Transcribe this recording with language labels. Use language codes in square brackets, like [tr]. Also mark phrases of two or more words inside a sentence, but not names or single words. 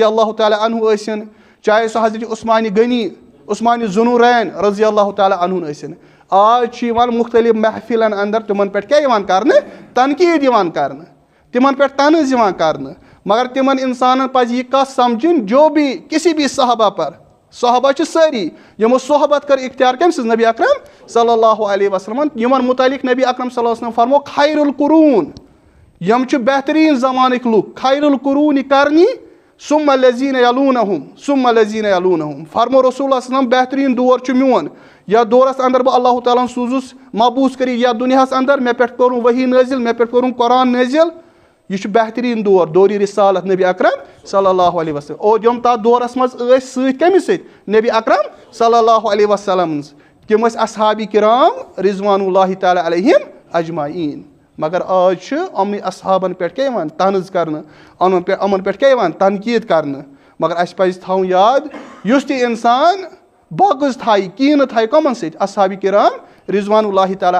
[ar] اللہ تعالیٰ عنہ [ks] ٲسِن چاہے سُہ حضرت عثمانہِ غنی عثمانہِ ذُنوٗرین [ar] رضی اللہ تعالیٰ عنہ [ks] ٲسِن آز چھِ یِوان مختلف محفِلن اندر تِمن پٮ۪ٹھ کیٛاہ یِوان کرنہٕ تنقیٖد یِوان کرنہٕ تِمن پٮ۪ٹھ طنز یِوان کرنہٕ مگر تِمن انسانن پزِ یہِ کتھ سمجھِنۍ [ur] جو بھی کسی بھی صحابہ پر [ks] صحابہ چھِ سٲری یِمو صحبت کٔر اختیار کٔمۍ سٕنٛز نبی اکرم [ar] صلی اللہ علیہ وسلمن [ks] یِمن متعلق نبی اکرم [ar] صلی اللہ علیہ وسلم [ks] فرمو [ar] خیر القرون [ks] یِم چھِ بہتریٖن زمانٕکۍ لُکھ [ar] خیر القرون کرنی ثم الذین [ks] یلونہم فرمو [ar] رسول اللہ وسلم [ks] بہتریٖن دور چھُ میون یتھ دورس اندر بہٕ اللہ تعالیٰ ہن سوٗزُس مبوٗس کٔرِتھ یتھ دُنیاہس اندر مےٚ پٮ۪ٹھ کوٚرُن ؤحی نٲزِل مےٚ پٮ۪ٹھ کوٚرُن قرآن نٲزِل یہِ چھُ بہتریٖن دور دورِ رسالت نبی اکرم [ar] صلی اللہ علیہ وسلم [ks] اور یِم تتھ دورس منٛز ٲسۍ سۭتۍ کٔمِس سۭتۍ نبی اکرم [ar] صلی اللہ علیہ وسلم [ks] تِم ٲسۍ اصحابِ کرام [ar] رضوان اللہ تعالیٰ علیہم [ks] اجمعیٖن مگر آز چھُ یِمنٕے اصحابن پٮ۪ٹھ کیٛاہ یِوان طنز کرنہٕ یِمن پٮ۪ٹھ کیٛاہ یِوان تنقیٖد کرنہٕ مگر اسہِ پزِ تھاوُن یاد یُس تہِ انسان بغض تھایہِ کینہٕ تھایہِ کٕمن سۭتۍ اصحابِ کرام [ar] رضوان اللہ تعالیٰ